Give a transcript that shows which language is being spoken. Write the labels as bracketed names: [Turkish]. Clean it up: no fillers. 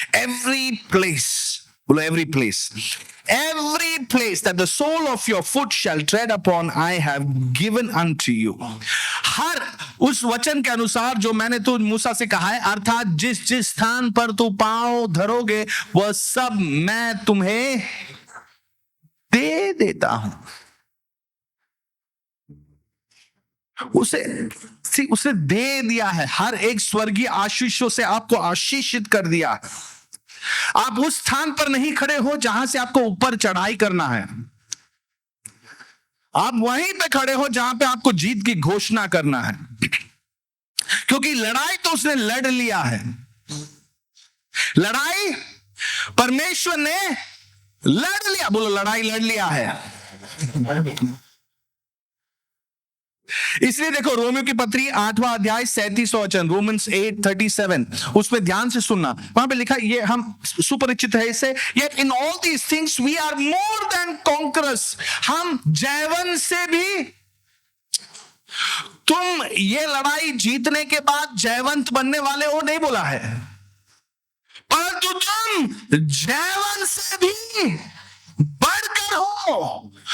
[English] Every place, बोलो every place, every place that the sole of your foot shall tread upon I have given unto you। [Hindi] हर उस वचन के अनुसार जो मैंने तो मूसा से कहा है, अर्थात जिस जिस स्थान पर तू पांव धरोगे वह सब मैं तुम्हें दे देता हूं। उसे दे दिया है, हर एक स्वर्गीय आशीषों से आपको आशीषित कर दिया है। आप उस स्थान पर नहीं खड़े हो जहां से आपको ऊपर चढ़ाई करना है, आप वहीं पे खड़े हो जहां पे आपको जीत की घोषणा करना है, क्योंकि लड़ाई तो उसने लड़ लिया है। लड़ाई परमेश्वर ने लड़ लिया, बोलो लड़ाई लड़ लिया है। इसलिए देखो रोमियो की पत्री 8वां अध्याय 37 वचन, रोमन्स 8:37, उसमें ध्यान से सुनना। वहां पे लिखा, ये हम सुपरिचित है इससे, [English] yet in all these things we are more than conquerors। [Hindi] हम जयवन से भी, तुम ये लड़ाई जीतने के बाद जयवंत बनने वाले हो नहीं बोला है, परंतु तुम जयवन से भी बढ़कर हो।